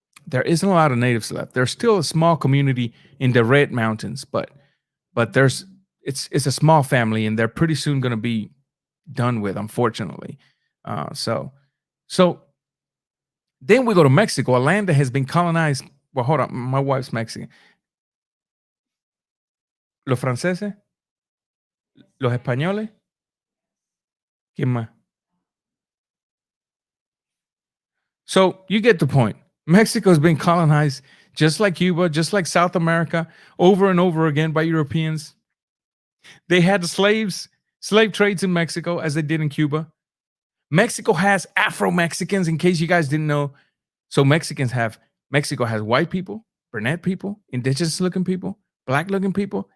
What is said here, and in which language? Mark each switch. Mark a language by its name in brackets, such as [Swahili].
[English] There isn't a lot of natives left. There's still a small community in the Red Mountains, but it's a small family, and they're pretty soon going to be done with, unfortunately. So then we go to Mexico, a land that has been colonized. Well, hold on, my wife's Mexican. [Spanish] Los franceses, los españoles, ¿quién más? [English] So you get the point. Mexico has been colonized just like Cuba, just like South America, over and over again by Europeans. They had slave trades in Mexico as they did in Cuba. Mexico has Afro-Mexicans, in case you guys didn't know. So Mexico has white people, brunette people, indigenous-looking people, black-looking people.